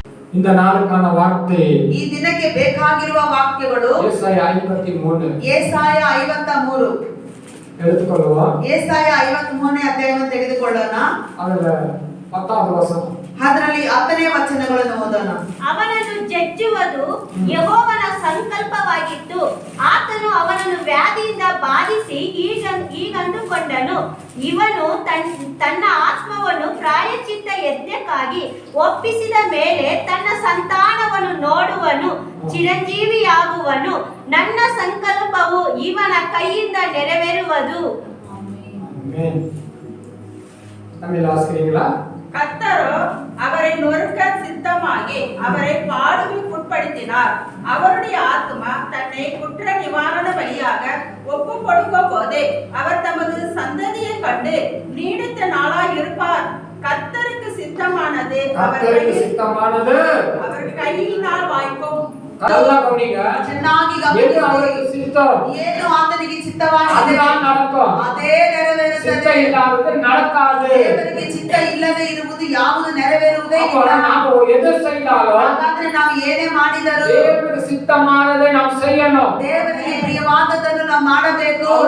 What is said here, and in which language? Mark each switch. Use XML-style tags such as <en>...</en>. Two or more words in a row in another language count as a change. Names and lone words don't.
<ta>இந்த நாளுக்கான வார்த்தை</ta> <kn>ಈ ದಿನಕ್ಕೆ ಬೇಕಾಗಿರುವ ವಾಕ್ಯಗಳು ಯೆಶಾಯ 53. ಯೆಶಾಯ 53</kn> <ta>எடுத்துக்கொள்ளுವ.</ta> <kn>ಯೆಶಾಯ 53ನೇ ಅಧ್ಯಾಯವನ್ನು ತೆಗೆದುಕೊಳ್ಳೋಣ. ಅದರ 10வது ವಚನ. ಅದರಲ್ಲಿ 10ನೇ ವಚನಗಳನ್ನು ಓದೋಣ. ಅವನನ್ನು ಜಜ್ಜುವುದು ಯೆಹೋವನ ಸಂಕಲ್ಪವಾಗಿತ್ತು. ಆತನು ಅವನನ್ನು ವ್ಯಾಧಿಯಿಂದ ಬಾಧಿಸಿ ಹೀಗಂದುಕೊಂಡನು, ಇವನು ತನ್ನ ಆತ್ಮವನ್ನು ಪ್ರಾಯಶ್ಚಿತ್ತ ಯಜ್ಞಕ್ಕಾಗಿ ಒಪ್ಪಿಸಿದ ಮೇಲೆ ತನ್ನ ಸಂತಾನವನ್ನು ನೋಡುವನು, ಚಿರಂಜೀವಿಯಾಗುವನು. ನನ್ನ ಸಂಕಲ್ಪವು ಇವನ ಕೈಯಿಂದ ನೆರವೇರುವುದು.</kn> <ta>கர்த்தரோ அவரை நொறுக்க சித்தமாகி அவரை பாடுகளுக்கு உட்படுத்தினார். அவருடைய ஆத்மா தன்னை குற்ற நிவாரண பலியாக ஒப்பு கொடுக்கும் போதே அவர் தமது சந்ததியை கண்டு நீடித்த நாளாய் இருப்பார். கர்த்தருக்கு சித்தமானது அவர் கையினால் வாய்க்கும்.</ta> <kn>ಚೆನ್ನಾಗಿ ಗಮನಿಸಿ. ಏನು ಆತನಿಗೆ ಚಿತ್ತವಾಗಿದೆ ಅದೇ ನೆರವೇರುತ್ತದೆ. ದೇವರಿಗೆ ಚಿತ್ತ ಇಲ್ಲದೆ ಇರುವುದು ಯಾವುದು ನೆರವೇರುವುದೇ ಇಲ್ಲ. ಹಾಗಾದ್ರೆ ನಾವು ಏನೇ ಮಾಡಿದರೂ ದೇವರಿಗೆ ಪ್ರಿಯವಾದದನ್ನು ನಾವು ಮಾಡಬೇಕು.</kn>